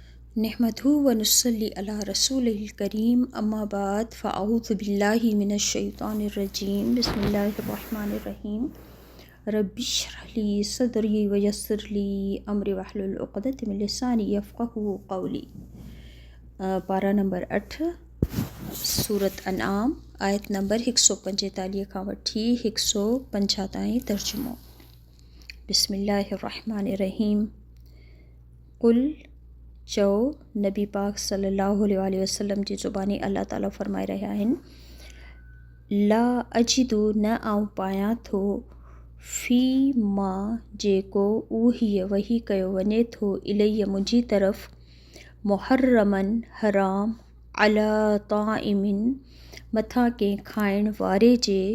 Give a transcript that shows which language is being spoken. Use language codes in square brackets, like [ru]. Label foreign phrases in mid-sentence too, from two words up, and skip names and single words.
[ar] نحمده ونصلي على رسوله الكريم أما بعد فأعوذ بالله من الشيطان الرجيم بسم الله الرحمن الرحيم رب اشرح لي صدري ويسر لي أمري واحلل عقدة من لساني يفقهوا قولي. [sd] पारा नंबर 8 सूरत अनआम आयत नंबर 145 खां वठी 150 ताईं तर्जुमो। [ar] بسم الله الرحمن الرحيم. [sd] कुल चओ, नबी पाक [ar] صلى الله عليه وسلم [sd] जी ज़ुबानी अल्लाह ताला फ़रमाए रहिया आहिनि, [ar] لا أجد [sd] न आऊं पायां थो फ़ी मां जेको उहीअ वही कयो वञे थो इलैया मुंहिंजी तरफ़ मुहर्रमन हराम [ar] على طاعم [sd] मथां कंहिं खाइण वारे जे